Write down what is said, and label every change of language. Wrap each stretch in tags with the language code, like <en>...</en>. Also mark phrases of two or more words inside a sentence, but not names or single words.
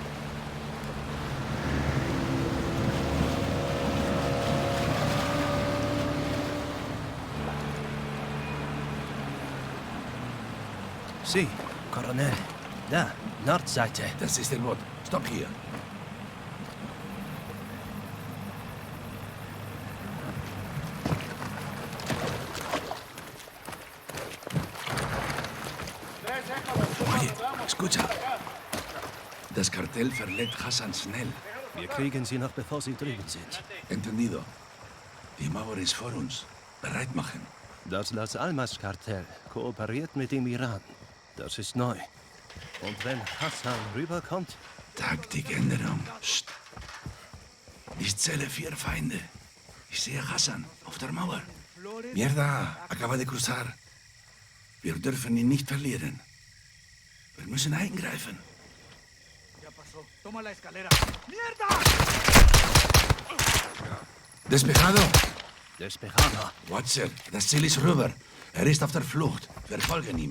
<de>Sie, Colonel. Da, Nordseite. Das ist der Boot. Stopp hier.</de> <es>Oye, escucha.</es> <de>Das Kartell verlädt Hassan schnell. Wir kriegen sie noch, bevor sie drüben sind. Entendido. Die Mauer ist vor uns. Bereit machen. Das Las Almas-Kartell kooperiert mit dem Iran. Das ist neu. Und wenn Hassan rüberkommt? Taktikänderung. Psst. Ich zähle 4 Feinde. Ich sehe Hassan auf der Mauer.</de> <es>Mierda, acaba de cruzar.</es> <de>Wir dürfen ihn nicht verlieren. Wir müssen eingreifen. Despejado.</de> <es>Despejado.</es> <de>Watcher, das Ziel ist rüber. Er ist auf der Flucht. Wir folgen ihm.</de>